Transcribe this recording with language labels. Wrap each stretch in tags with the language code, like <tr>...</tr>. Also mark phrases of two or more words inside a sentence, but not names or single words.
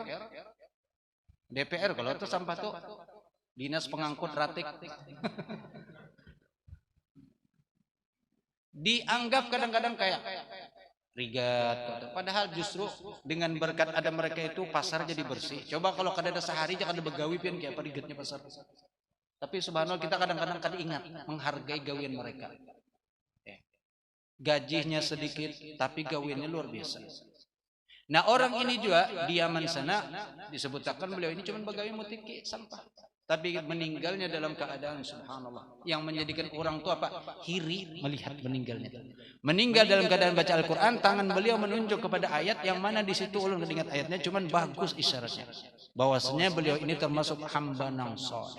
<bjn>DPR kalau itu sampah tuh dinas pengangkut ratik. Dianggap kadang-kadang kayak rigat, padahal justru dengan berkat ada mereka itu pasar jadi bersih. Coba kalau kada ada sehari jangan ada begawi pian kayak apa rigatnya pasar. Tapi subhanallah kita kadang-kadang kada ingat menghargai gawian mereka. Gajinya sedikit tapi gawiannya luar biasa. Nah orang ini juga diaman sana disebutkan beliau ini cuma begawi mutiki sampah.</bjn> <id>Tapi meninggalnya dalam keadaan subhanallah.</id> <bjn>Yang menjadikan orang tua apa? Hiri melihat meninggalnya. Meninggal dalam keadaan baca Al-Quran, tangan beliau menunjuk kepada ayat yang mana di situ ulun ingat ayatnya, cuman bagus isyaratnya. Bahwasanya beliau ini termasuk hamba nang soleh.</bjn>